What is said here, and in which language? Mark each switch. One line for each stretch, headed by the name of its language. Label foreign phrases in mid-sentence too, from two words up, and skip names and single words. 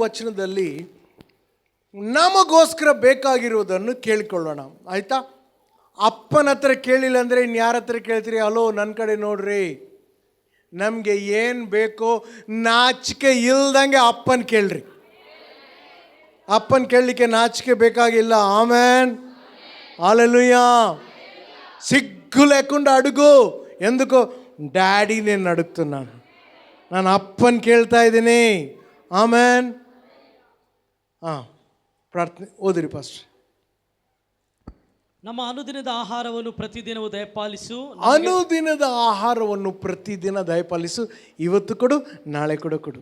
Kannada: 2-4 ವಚನದಲ್ಲಿ ನಮಗೋಸ್ಕರ ಬೇಕಾಗಿರುವುದನ್ನು ಕೇಳಿಕೊಳ್ಳೋಣ. ಆಯಿತಾ? ಅಪ್ಪನ ಹತ್ರ ಕೇಳಿಲ್ಲ ಅಂದರೆ ಇನ್ನು ಯಾರ ಹತ್ರ ಕೇಳ್ತೀರಿ? ಹಲೋ, ನನ್ನ ಕಡೆ ನೋಡ್ರಿ, ನಮಗೆ ಏನು ಬೇಕೋ ನಾಚಿಕೆ ಇಲ್ದಂಗೆ ಅಪ್ಪನ ಕೇಳ್ರಿ. ಅಪ್ಪನ ಕೇಳಲಿಕ್ಕೆ ನಾಚಿಕೆ ಬೇಕಾಗಿಲ್ಲ. ಆಮೇನ್,
Telugu: హల్లెలూయా. సిగ్గు లేకుండా అడుగు. ఎందుకు? డాడీ నేను అడుగుతున్నాను,
Kannada: ನಾನು ಅಪ್ಪನ ಕೇಳ್ತಾ ಇದ್ದೀನಿ. ಆಮೇನ್. ಪ್ರಾರ್ಥನೆ ಓದಿರಿ ಪಾಸ್ಟರ್. ನಮ್ಮ ಅನುದಿನದ ಆಹಾರವನ್ನು ಪ್ರತಿದಿನವೂ ದಯಪಾಲಿಸು. ಅನುದಿನದ ಆಹಾರವನ್ನು ಪ್ರತಿದಿನ ದಯಪಾಲಿಸು. ಇವತ್ತು ಕೊಡು, ನಾಳೆ ಕೂಡ ಕೊಡು.